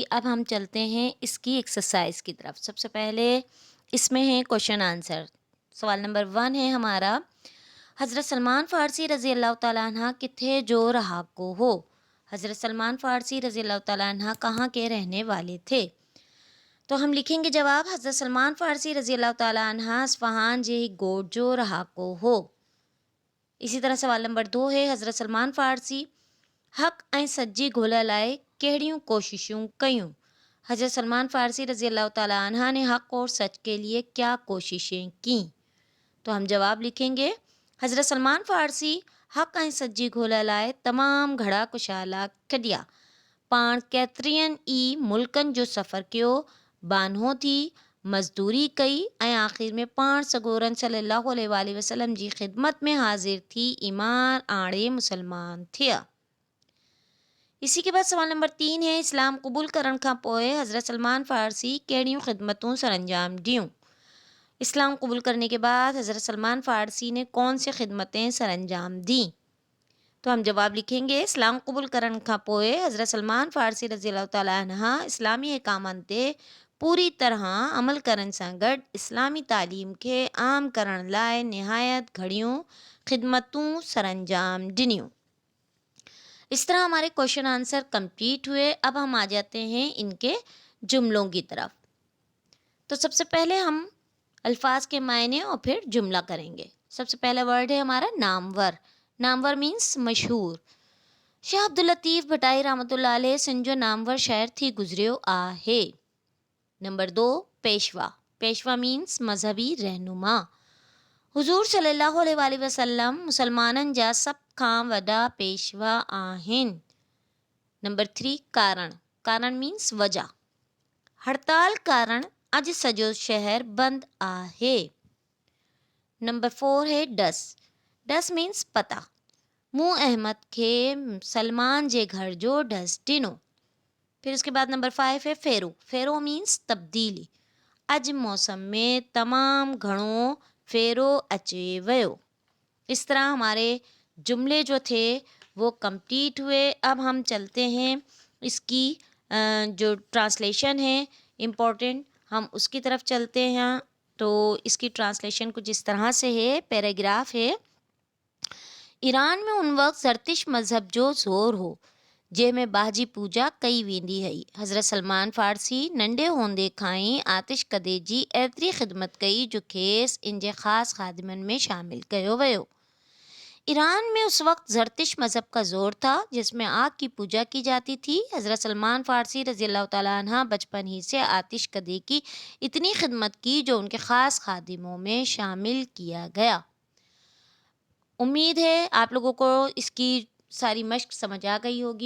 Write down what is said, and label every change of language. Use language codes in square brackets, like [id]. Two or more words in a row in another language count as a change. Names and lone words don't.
[ur] اب ہم چلتے ہیں اس کی ایکسرسائز کی طرف۔ سب سے پہلے اس میں ہے [en] question answer. [ur] سوال نمبر 1 ہے ہمارا, [sd] हज़रत सलमान फ़ारसी [ar] رضي الله تعالى عنها [sd] किथे जो रहा को हो। [ur] حضرت سلمان فارسی [ar] رضي الله تعالى عنها [ur] کہاں کے رہنے والے تھے. تو ہم لکھیں گے جواب, [sd] हज़रत सलमान फ़ारसी [ar] رضي الله تعالى عنها [sd] अस्फ़हान जे गोठ जो रहा को हो। [ur] اسی طرح سوال نمبر 2 ہے, [sd] हज़रत सलमान फ़ारसी हक़ ऐं सच्ची ॻोल्हा लाइ कहिड़ियूं कोशिशूं कयूं। [ur] حضرت سلمان فارسی [ar] رضي الله تعالى عنها [ur] نے حق اور سچ کے لیے کیا کوششیں کی. تو ہم جواب لکھیں گے, [sd] हज़रत सलमान फ़ारसी हक़ ऐं सच्ची ॻोल्हा लाइ तमामु घणा कुशाला कढिया, पाण केतिरनि ई मुल्कनि जो सफ़र कयो, बानो थी, मज़दूरी कई ऐं आख़िर में पाण सगोरन [ar] صلى الله عليه وسلم [sd] जी ख़िदमत में हाज़िर थी ईमान आणे मुसलमान थिया। [ur] اسی کے بعد سوال نمبر 3 ہے, [sd] इस्लाम क़बूल करण खां पोइ हज़रत सलमान फ़ारसी कहिड़ियूं ख़िदमतूं सरअंजाम ॾियूं। [ur] اسلام قبول کرنے کے بعد حضرت سلمان فارسی نے کون سی خدمتیں سرانجام دی. تو ہم جواب لکھیں گے, [sd] इस्लाम कबूल करण खां पोइ हज़रत सलमान फ़ारसी [ar] رضي الله تعالى عنها [sd] इस्लामी अहकामनि ते पूरी तरह अमल करण सां गॾु इस्लामी तालीम खे आम करण लाइ निहायत घणियूं ख़िदमतूं सरअंजाम ॾिनियूं। [ur] اس طرح ہمارے [en] question answer complete [ur] ہوئے. اب ہم آ جاتے ہیں ان کے جملوں کی طرف. تو سب سے پہلے ہم الفاظ کے معنی اور پھر جملہ کریں گے. سب سے پہلا ورڈ ہے ہمارا نامور. نامور مینز مشہور. [sd] शाह अब्दुल लतीफ़ भटाई [ar] رحمة الله عليه [sd] सिंध जो नामवर शहर थी गुज़रियो आहे। [ur] نمبر 2، پیشوا. پیشوا مینز مذہبی رہنما. [sd] हुज़ूर [ar] صلى الله عليه وسلم [sd] मुसलमाननि जा सभ खां वॾा पेशवा आहिनि। [ur] نمبر 3، کارن۔ کارن مینز وجہ. [sd] हड़ताल कारण अॼु सॼो शहर बंदि आहे। [ur] نمبر 4 ہے ڈس۔ ڈس مینز پتا. [sd] मूं अहमद खे सलमान जे घर जो डस ॾिनो। [ur] پھر اس کے بعد نمبر 5 ہے فیرو. فیرو مینز تبدیلی. [sd] अॼु मौसम में तमामु घणो फेरो अचे वियो। [ur] اس طرح ہمارے جملے جو تھے وہ کمپلیٹ ہوئے. اب ہم چلتے ہیں اس کی جو ٹرانسلیشن ہے امپورٹنٹ، ہم اس کی طرف چلتے ہیں. تو اس کی ٹرانسلیشن کچھ اس طرح سے ہے. پیراگراف ہے, [sd] ईरान में उन वक़्त ज़रतिश मज़हब जो ज़ोर हो जंहिंमें बाजी पूजा कई वेंदी हुई। हज़रत सलमान फ़ारसी नंढे हूंदे खां ई आतिशकदे जी एतिरी ख़िदमत कई जो खेसि इन जे ख़ासि ख़ादिमनि में शामिल कयो वियो। [ur] ایران میں اس وقت زرتش مذہب کا زور تھا جس میں آگ کی پوجا کی جاتی تھی. حضرت سلمان فارسی [ar] رضي الله تعالى عنها [ur] بچپن ہی سے آتشکدے کی اتنی خدمت کی جو ان کے خاص خادموں میں شامل کیا گیا. امید ہے آپ لوگوں کو اس کی ساری مشق سمجھ آ گئی ہوگی.